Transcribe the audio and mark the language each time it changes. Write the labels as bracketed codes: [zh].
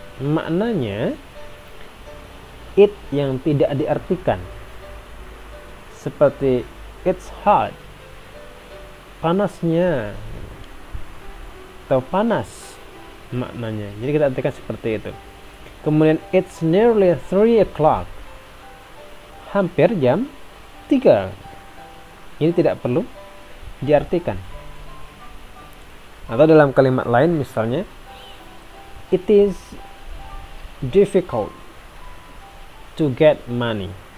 [id] Maknanya it yang tidak diartikan, seperti [en] it's hot, [id] panasnya, atau panas maknanya. Jadi kita artikan seperti itu. Kemudian [en] it's nearly 3 o'clock. [id] Hampir jam 3. Ini tidak perlu diartikan. Atau dalam kalimat lain misalnya, [en] it is difficult to get money.